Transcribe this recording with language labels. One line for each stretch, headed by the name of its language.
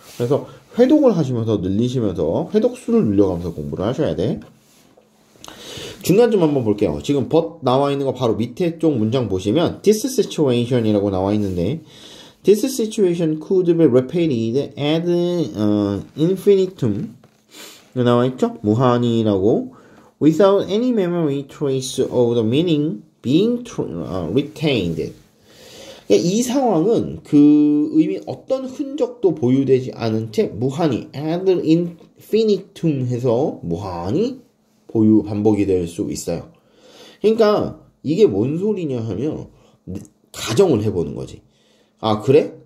Korean: 그래서 회독을 하시면서 늘리시면서 회독수를 늘려가면서 공부를 하셔야 돼. 중간 좀 한번 볼게요. 지금 but 나와 있는 거 바로 밑에 쪽 문장 보시면
English: this situation이라고 나와 있는데, this situation could be repeated ad infinitum
Korean: 나와 있죠? 무한이라고,
English: without any memory trace of the meaning being retained.
Korean: 이 상황은 그 의미 어떤 흔적도 보유되지 않은 채 무한히 ad infinitum 해서 무한히 반복이 될 수 있어요. 그러니까 이게 뭔 소리냐 하면 가정을 해보는 거지. 아, 그래?